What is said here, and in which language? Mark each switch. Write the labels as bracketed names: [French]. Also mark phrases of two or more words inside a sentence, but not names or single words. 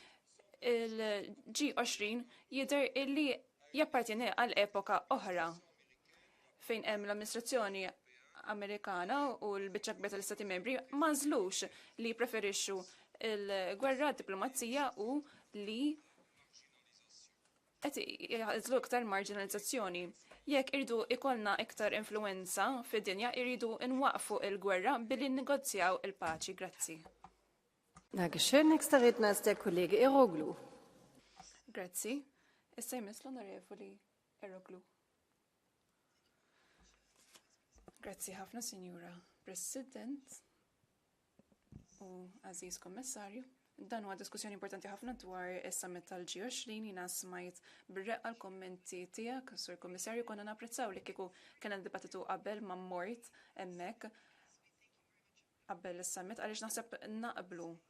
[Maltese] Il-G20 jidher illi jappartieni għal epoka oħra fejn hemm l-amministrazzjoni Amerikana u l-biċċa kbira tal-Istati Membri ma żlux li preferixxu il-gwerra diplomazija u li qed jaħdlu iktar marginalizzazzjoni. Jekk irridu ikollna iktar influenza fid-dinja, irridu nwaqfu il-gwerra billi negozjaw il-paċi. Grazzi. [German] Dankeschön. Nächster Redner ist der Kollege Eroglu. [Maltese] Grazzi. Issa jmiss l-Onorevoli Eroglu. Grazzi ħafna, Sinjura President u Aziz Kommissarju. Dan huwa diskussjoni importanti ħafna dwar is-summit tal-G20 jiena smajt bir-reqqa l-kommenti tiegħek, Sur Kommissarju, konna napprezzaw li kieku kien dibattitu qabel ma mort hemmhekk qabel is-summit għaliex naħseb naqblu